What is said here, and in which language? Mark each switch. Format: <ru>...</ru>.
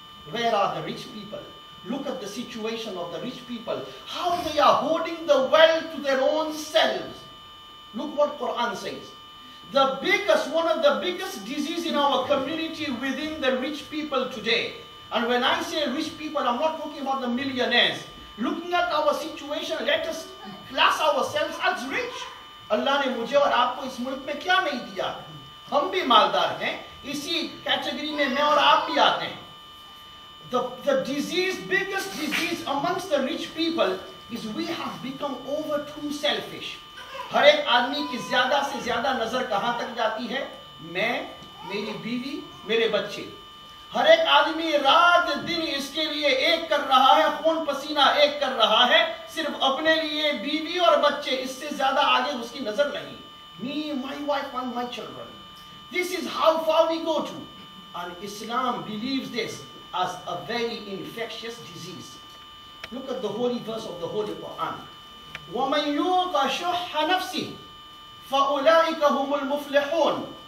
<en>Where are the rich people? Look at the situation of the rich people, how they are hoarding the wealth to their own selves. Look what Quran says. One of the biggest disease in our community within the rich people today. And when I say rich people, I'm not talking about the millionaires. Looking at our situation, let us class ourselves as rich.</en> <hi>Allah ने मुझे और आपको इस मुल्क में क्या नहीं दिया? हम भी मालदार हैं, इसी कैटेगरी में मैं और आप भी आते हैं.</hi> <en>The biggest disease amongst the rich people is we have become over too selfish.</en> <hi>हर एक आदमी की ज्यादा से ज्यादा नजर कहां तक जाती है? मैं, मेरी बीवी, मेरे बच्चे. हर एक आदमी रात दिन इसके लिए एक कर रहा है, खून पसीना एक कर रहा है, सिर्फ अपने लिए, बीवी और बच्चे, इससे ज्यादा आगे उसकी नजर नहीं.</hi> <en>Me, my wife and my children. This is how far we go to. And Islam believes this as a very infectious disease. Look at the holy verse of the Holy Quran.</en> <ar>وَمَنْ يُوقَ شُحَّ نَفْسِهِ فَأُولَٰئِكَ هُمُ الْمُفْلِحُونَ.</ar>